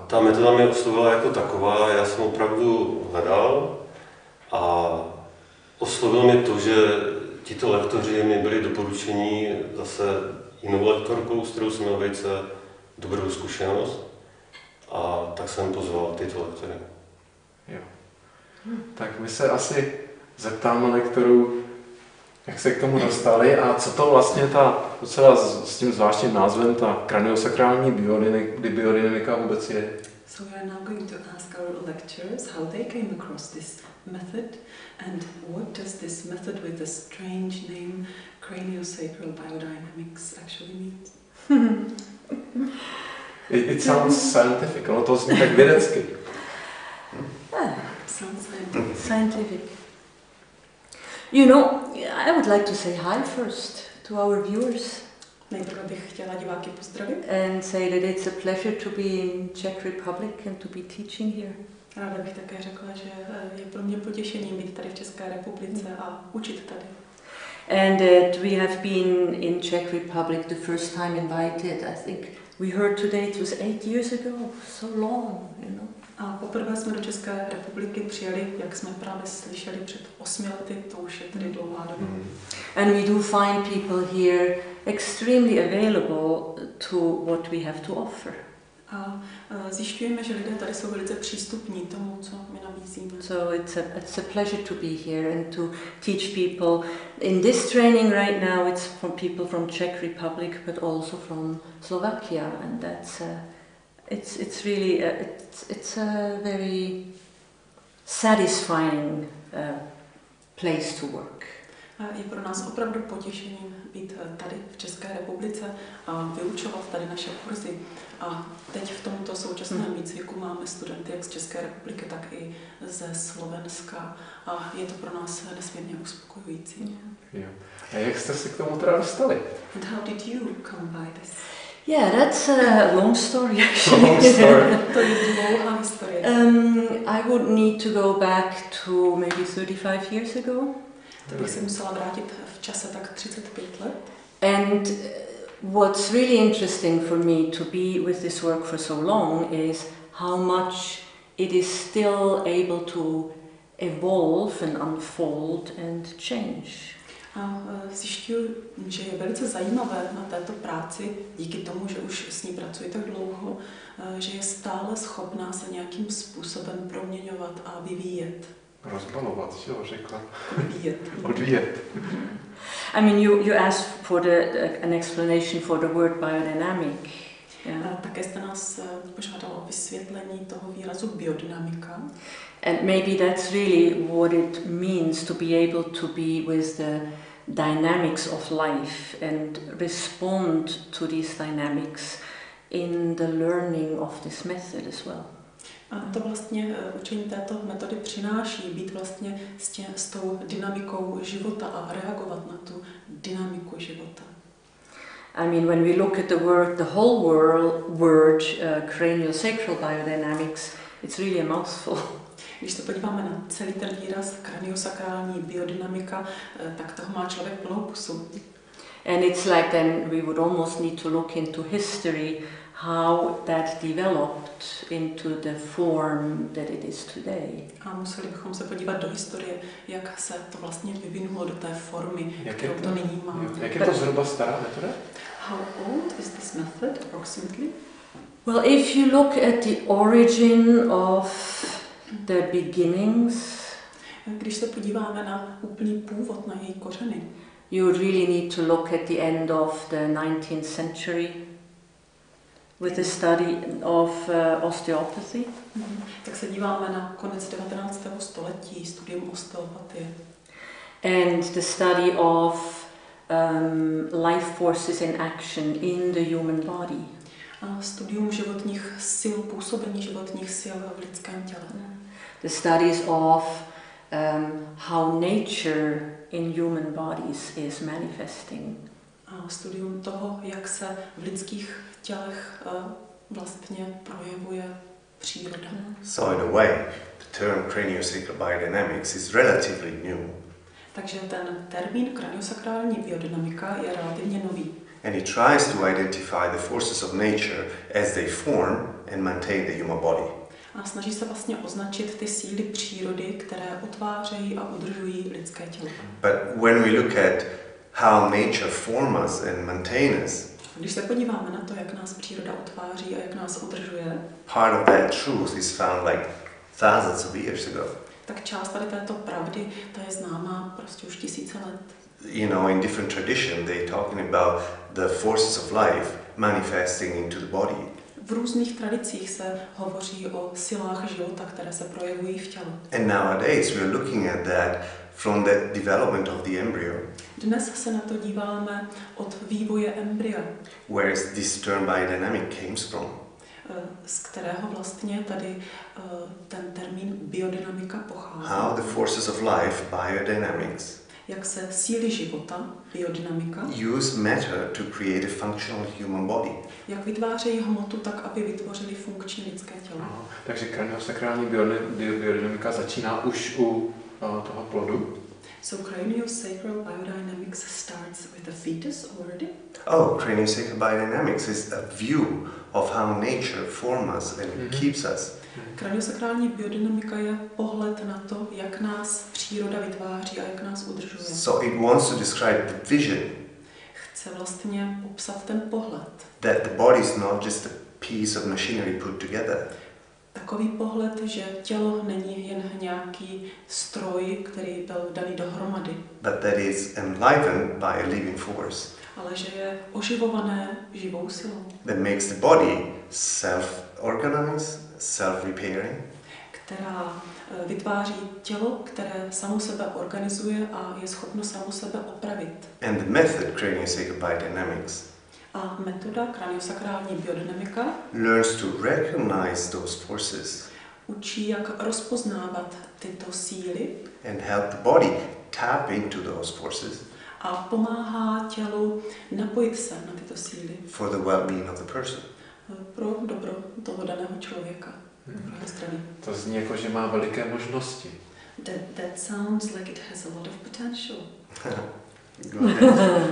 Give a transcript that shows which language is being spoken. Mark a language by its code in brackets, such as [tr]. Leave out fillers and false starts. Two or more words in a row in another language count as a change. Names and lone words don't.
[cs] Ta metoda mě oslovila jako taková, já jsem opravdu hledal a oslovilo mě to, že tito lektoři mi byli doporučení zase jinou lektorkou, s kterou jsem měl velice dobrou zkušenost, a tak jsem pozval tyto lektory. Jo. Tak my se asi zeptáme lektorů, jak se k tomu dostali a co to vlastně ta docela s tím zvláštním názvem, ta kraniosakrální biodynamika vůbec je. [en] So we are now going to ask our lecturers how they came across this method and what does this method with the strange name craniosacral biodynamics actually mean. It sounds scientific, [cs] ono to zní tak vědecky. [en] Sounds scientific. Scientific. You know, I would like to say hi first to our viewers. [cs] Nejprve bych chtěla diváky pozdravit. [en] And say that it's a pleasure to be in Czech Republic and to be teaching here. [cs] Ráda bych také řekla, že je pro mě potěšením být tady v České republice a učit tady. [en] And that we have been in Czech Republic the first time invited. I think we heard today it was 8 years ago, so long, you know. [cs] A poprvé jsme do České republiky přijeli, jak jsme právě slyšeli, před 8 lety, to už je tedy dlouhá doba. [en] And we do find people here extremely available to what we have to offer. [cs] A zjišťujeme, že lidé tady jsou velice přístupní tomu, co my nabízíme. [en] So it's a pleasure to be here and to teach people. In this training right now, it's from people from Czech Republic, but also from Slovakia, and that's it's really it's a very satisfying place to work. [cs] Je pro nás opravdu potěšením být tady v České republice a vyučovat tady naše kurzy. A teď v tomto současném výcviku máme studenty jak z České republiky, tak i ze Slovenska. A je to pro nás nesmírně uspokojující. Jo. A jak jste se k tomu teda dostali? [en] And how did you come by this? Yeah, that's a long story actually. Long story. [cs] To je dlouhá historie. [en] I would need to go back to maybe 35 years ago. [cs] To bych se musela vrátit v čase tak 35 let. [en] And what's really interesting for me to be with this work for so long is how much it is still able to evolve and unfold and change. [cs] A zjišťuji, že je velice zajímavé na této práci, díky tomu, že už s ní pracuji tak dlouho, že je stále schopná se nějakým způsobem proměňovat a vyvíjet. Rozbalovat, že jo, řekla. Odvíjet. [en] I mean, you asked for an explanation for the word biodynamic. Yeah. [cs] Také jste nás požádal o vysvětlení toho výrazu biodynamika. [en] And maybe that's really what it means to be able to be with the dynamics of life and respond to these dynamics in the learning of this method as well. [cs] A to vlastně učení této metody přináší být vlastně s tou dynamikou života a reagovat na tu dynamiku života. [en] I mean, when we look at the whole word craniosacral biodynamics, it's really a mouthful. [cs] Když se podíváme na celý ten výraz kraniosakrální biodynamika, tak toho má člověk plnou pusu. [en] And it's like then we would almost need to look into history, how that developed into the form that it is today. [cs] A museli bychom se podívat do historie, jak se to vlastně vyvinulo do té formy, kterou to nyní má. Jak je to zhruba stará metoda? [en] How old is this method approximately? Well, if you look at the origin of the beginnings, [cs] když se podíváme na úplný původ, na její kořeny, [en] you would really need to look at the end of the 19th century with the study of osteopathy. [cs] Tak se díváme na konec 19. století, studium osteopatie. [en] And the study of life forces in action in the human body. [cs] A studium životních sil, působení životních sil v lidském těle. [en] The studies of how nature in human bodies is manifesting. [cs] A studium toho, jak se v lidských tělech vlastně projevuje příroda. [en] So in a way, the term craniosacral biodynamics is relatively new. [cs] Takže ten termín kraniosakrální biodynamika je relativně nový. [en] And it tries to identify the forces of nature as they form and maintain the human body. [cs] A snaží se vlastně označit ty síly přírody, které utvářejí a udržují lidské tělo. [en] But when we look at how nature forms us and maintains us, [cs] když se podíváme na to, jak nás příroda utváří a jak nás udržuje, [en] part of that truth is found like thousands of years ago. [cs] Tak část tady této pravdy, ta je známá prostě už tisíce let. [en] You know, in different traditions, they're talking about the forces of life manifesting into the body. [cs] V různých tradicích se hovoří o silách života, které se projevují v těle. [en] And nowadays we are looking at that from the development of the embryo. [cs] Dnes se na to díváme od vývoje embrya. [en] Where is this term biodynamic comes from? [cs] Z kterého vlastně tady ten termín biodynamika pochází. [en] How the forces of life, biodynamics, [cs] jak se síly života, biodynamika, [en] use matter to create a functional human body. [cs] Jak vytvářejí hmotu tak, aby vytvořili funkční lidské tělo. Aha, takže kraniosakrální biodynamika začíná už u toho plodu. [en] So craniosacral biodynamics starts with the fetus already? Oh, craniosacral biodynamics is a view of how nature forms us and keeps us. [cs] Kraniosakrální biodynamika je pohled na to, jak nás příroda vytváří a jak nás udržuje. [en] So it wants to describe the vision. [cs] Chce vlastně popsat ten pohled. [en] That the body is not just a piece of machinery put together. [cs] Takový pohled, že tělo není jen nějaký stroj, který byl daný dohromady. [en] But that is enlivened by a living force. [cs] Ale že je oživované živou silou. [en] That makes the body self-organized, self-repairing. [cs] Která vytváří tělo, které samo sebe organizuje a je schopno samo sebe opravit. [en] And the method craniosacral biodynamics [cs] A metoda kraniosakrální biodynamika [en] learns to recognize those forces [cs] učí, jak rozpoznávat tyto síly [en] and help the body tap into those forces [cs] a pomáhá tělu napojit se na tyto síly [en] for the well-being of the person. [cs] pro dobro toho daného člověka. To zní jako, že má veliké možnosti. [en] That sounds like it has a lot of potential. Go ahead.